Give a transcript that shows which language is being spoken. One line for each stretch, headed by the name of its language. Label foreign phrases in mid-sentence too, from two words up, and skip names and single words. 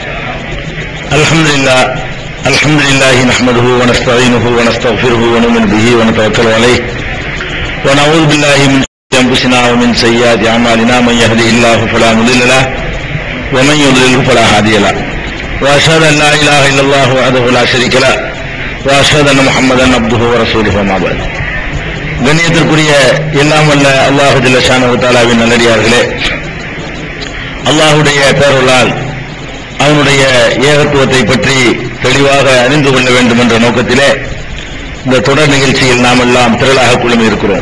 Arabic: الحمد لله نحمده ونستعينه ونستغفره ونؤمن به ونتوكل عليه ونعوذ بالله من شرور انفسنا ومن سيئات اعمالنا من يهده الله فلا مضل له ومن يضلل فلا هادي له واشهد ان لا اله الا الله وحده لا شريك له واشهد ان محمدا عبده ورسوله وما بعد.
Tamil: கண்ணியத்திற்குரிய எல்லாம் வல்ல அல்லாஹ்
Arabic: جل شأنه تعالى
Tamil: நல்லடியார்களே, அல்லாஹ்வுடைய பேரருளால் அவனுடைய ஏகத்துவத்தை பற்றி தெளிவாக அறிந்து கொள்ள வேண்டும் என்ற நோக்கத்திலே இந்த தொடர் நிகழ்ச்சியில் நாம் எல்லாம் திரளாக குழுமி இருக்கிறோம்.